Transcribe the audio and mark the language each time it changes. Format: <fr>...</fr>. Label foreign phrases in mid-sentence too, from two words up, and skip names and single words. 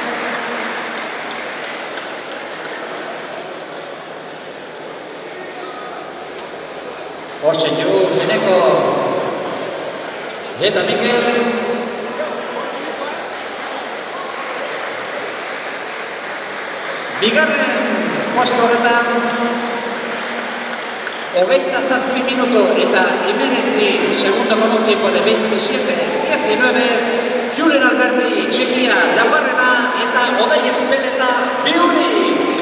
<eu>Hortxe ju, Eneko eta Mikel. Bigarren postu horretan 27 minutu eta 19 segundo</eu> <es>con un tiempo de 27-19</es> <eu>Julen Alberti Txekia laugarrena eta Odei Ezpeleta Biurri.</eu>